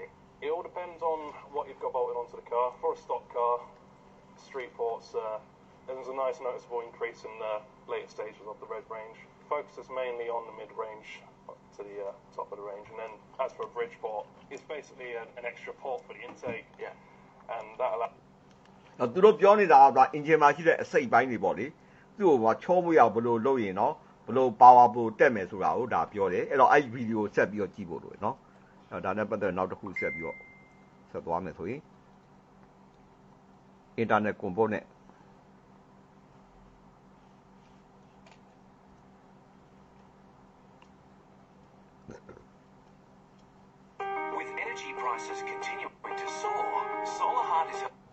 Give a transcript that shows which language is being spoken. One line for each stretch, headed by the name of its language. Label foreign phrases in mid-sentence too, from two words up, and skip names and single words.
English: It all depends on what you've got bolted onto the car. For a stock car, street ports, there's a nice noticeable increase in the later stages of the red range. Focuses mainly on the mid-range to the top of the range, and then as for a bridge port, it's basically an extra port for the intake. Yeah. And that allows...
Burmese: သူတို့ပြောနေတာက engine မှာရှိတဲ့အစိတ်ပိုင်းတွေပေါ့လေသူ့ကိုချောမွေးအောင်ဘယ်လိုလုပ်ရင်နော်ဘယ်လို power ဘယ်လိုတက်မယ်ဆိုတာကိုဒါပြောတယ်အဲ့တော့အဲ့ video ကိုဆက်ပြီးတော့ကြည့်ဖို့လိုတယ်နော်အဲ့ဒါနဲ့ပတ်သက်နောက်တစ်ခုဆက်ပြီးတော့ဆက်သွားမယ်ဆိုရင်
English: internet component With energy prices continuing to soar, Solar Heart is...